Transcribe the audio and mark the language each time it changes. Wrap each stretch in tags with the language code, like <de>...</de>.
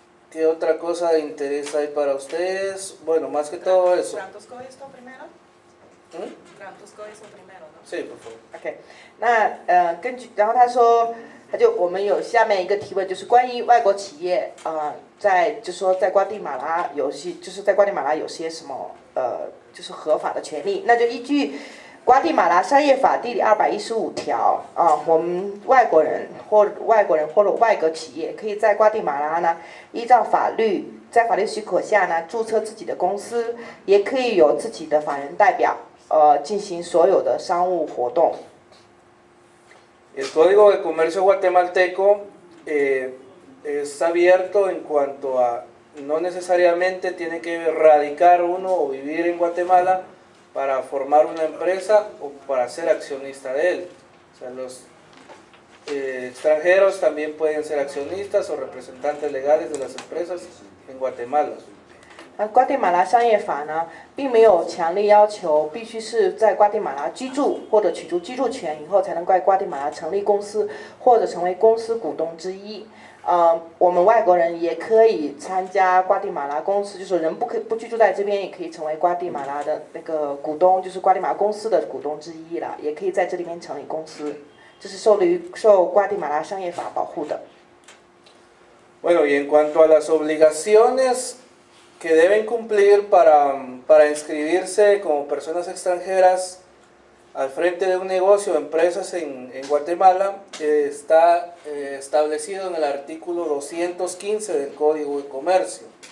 <es>¿Qué otra cosa de interés hay para ustedes? Bueno, más que todo eso. Grantusco esto primero. Grantusco eso primero, ¿no? Sí, por favor.</es> <zh>OK， 那根据，然后他说，我们有下面一个提问，就是关于外国企业就说在瓜地马拉有些什么就是合法的权利，那就依据瓜地马拉商业法第215条我们外国人或者外国企业可以在瓜地马拉呢，依照在法律许可下呢，注册自己的公司，也可以有自己的法人代表进行所有的商务活动。</zh> <es>El Código de Comercio guatemalteco es abierto en cuanto a no necesariamente tiene que radicar uno o vivir en Guatemala para formar una empresa o para ser accionista de él. O sea, los extranjeros también pueden ser accionistas o representantes legales de las empresas en Guatemala.</es> <zh>瓜地马拉商业法呢，并没有强烈要求必须是在瓜地马拉居住或者取得居住权以后才能在瓜地马拉成立公司或者成为公司股东之一。我们外国人也可以参加瓜地马拉公司，就是人不居住在这边，也可以成为瓜地马拉的那个股东，就是瓜地马拉公司的股东之一了，也可以在这里面成立公司，这是受瓜地马拉商业法保护的。</zh> <es>Bueno, y en cuanto a las obligaciones que deben cumplir para inscribirse como personas extranjeras al frente de un negocio o empresas en Guatemala, está establecido en el artículo 215 del Código de Comercio.</es>